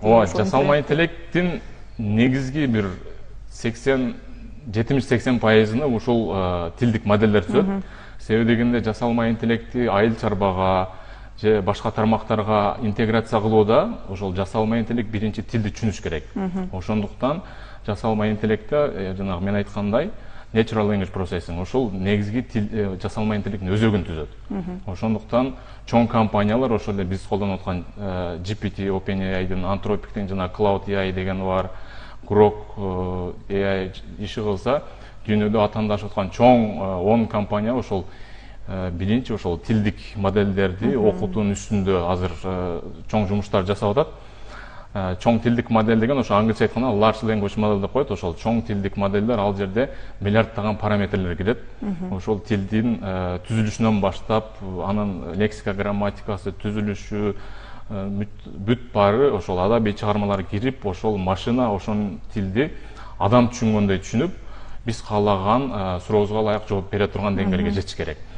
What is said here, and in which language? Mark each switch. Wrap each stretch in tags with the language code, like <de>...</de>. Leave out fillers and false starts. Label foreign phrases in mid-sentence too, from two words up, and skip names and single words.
<ky>Жасалма интеллекттин негизги бир 70-80%-ны ушул тилдик моделдер түзөт. себеби дегенде жасалма интеллекти айыл чарбага же башка тармактарга интеграция кылууда ошол жасалма интеллект биринчи тилди түшүнүш керек. Ошондуктан жасалма интеллектте жанагы мен айткандай</ky> <en>natural language processing</en> <ky>ошол негизги жасалма интеллекттин өзөгүн түзөт. Ошондуктан чоң компаниялар ошол эле биз колдонуп аткан GPT, OpenAI'дин, Anthropic'тин жана Cloud AI деген бар, Grok AI иши кылса, дүйнөдө атаандашып аткан чоң 10 компания ошол биринчи ошол тилдик модельдерди окутуунун үстүндө азыр чоң жумуштар жасап атат. Чоң тилдик модель деген ошо англисче айтканда</ky> <en>large language model</en> <ky>деп коет. Ошол чоң тилдик модельдер ал жерде миллиарддаган параметрлер кирет. Ошол тилдин түзүлүшүнөн баштап, анын лексика, грамматикасы, түзүлүшү, бүт баары ошол адабий чыгармалар кирип, ошол машина ошол тилди адам түшүнгөндөй түшүнүп, биз каалаган сурообузга ылайык жооп бере турган деңгээлге жетиш керек.</ky>